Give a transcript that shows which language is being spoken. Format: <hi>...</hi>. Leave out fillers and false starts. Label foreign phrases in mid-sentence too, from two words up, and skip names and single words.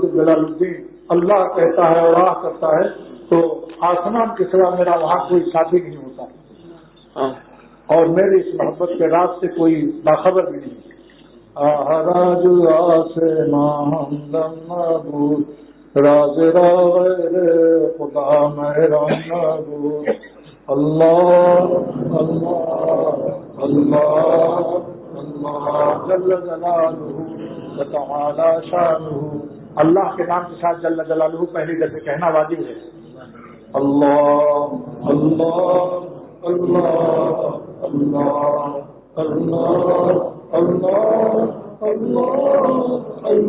<ur>جلال الدین اللہ کہتا ہے اور راہ کرتا ہے تو آسمان کے سوا میرا وہاں کوئی ساتھی نہیں ہوتا، اور میری اس محبت کے راز سے کوئی باخبر بھی نہیں.</ur> <fa>راج آسمان ہمدم نبود راز غیر خدا مہرم نبود.</fa> <ar>اللہ اللہ اللہ اللہ جل جلالہ وتعالی شانہ.</ar> <ur>اللہ کے نام کے ساتھ</ur> <ar>جل جلالہ</ar> <ur>پہلی دفعہ کہنا واجب ہے.</ur> <ar>اللہ اللہ اللہ اللہ اللہ اللہ اللہ</ar>